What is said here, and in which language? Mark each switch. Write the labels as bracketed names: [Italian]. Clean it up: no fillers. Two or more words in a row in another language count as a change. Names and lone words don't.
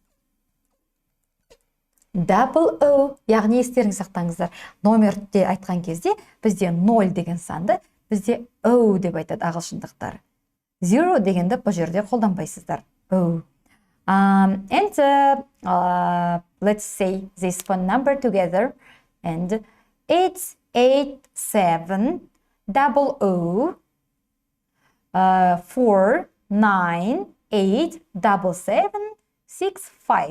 [English] Double O, [Kazakh] яғни естеріңіз сақтаңыздар. Номерде айтқан кезде бізде 0 деген санды бізде O деп айтады ағылшындықтар. 0 дегенді бұл жерде қолданбайсыздар. O. [English] Let's say this phone number together, and it's 870-498-7765.